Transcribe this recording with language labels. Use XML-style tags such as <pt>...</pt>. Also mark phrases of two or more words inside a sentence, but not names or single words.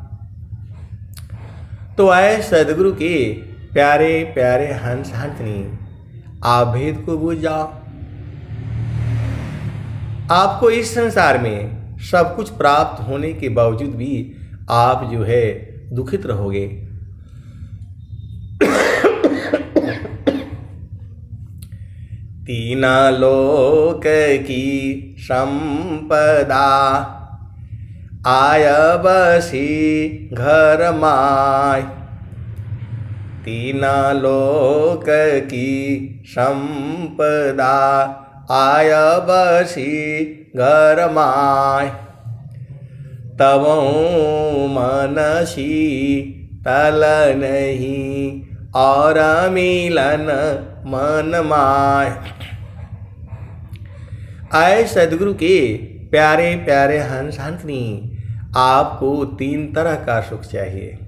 <hi>तो आए सद्गुरु के प्यारे प्यारे हंस हंसनी, आप भेद को बूझ जाओ। आपको इस संसार में सब कुछ प्राप्त होने के बावजूद भी आप जो है दुखित रहोगे। तीन लोक की संपदा, आय बसी घर माय। तीन लोक की संपदा, आय बसी घर माय। तब मनसी तल नहीं, और मिलन मन माय। आए सद्गुरु के प्यारे प्यारे हंस हंसनी, आपको तीन तरह का सुख चाहिए।</hi>